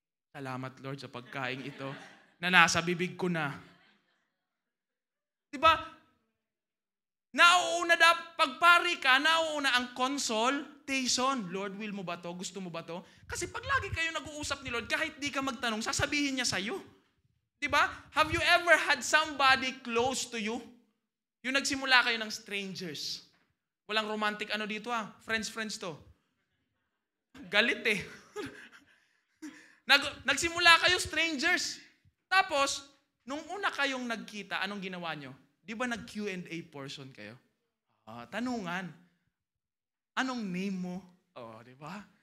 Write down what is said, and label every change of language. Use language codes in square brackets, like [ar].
[tl] Salamat Lord sa pagkain ito na nasa bibig ko na. Diba? Nauuna pagpari ka, nauuna ang consultation. Lord, will mo ba to? Gusto mo ba to? Kasi pag lagi kayo nag-uusap ni Lord, kahit di ka magtanong, sasabihin niya sa'yo. Diba? [en] Have you ever had somebody close to you? [tl] Yung nagsimula kayo ng strangers. Walang romantic dito Friends to. Galit Nagsimula kayo strangers. Tapos, nung una kayong nagkita, anong ginawa nyo? Di ba nag-Q&A portion kayo? Tanungan. Anong name mo? Di ba?